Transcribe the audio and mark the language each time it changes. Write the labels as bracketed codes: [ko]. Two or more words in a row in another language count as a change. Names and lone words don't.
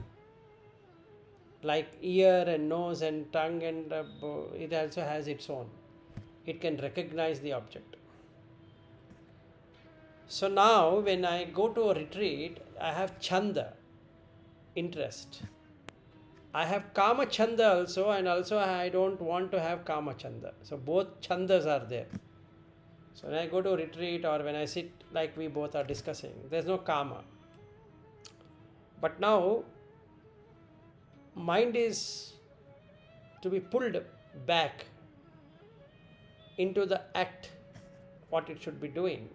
[en] Like ear and nose and tongue, and it also has its own. It can recognize the object. So now when I go to a retreat, I have chanda, interest. I have [pi] kama chanda [en] also, and also I don't want to have [pi] kama chanda. [en] So both chandas are there. So when I go to a retreat or when I sit like we both are discussing, there's no kama. But now mind is to be pulled back into the act, what it should be doing.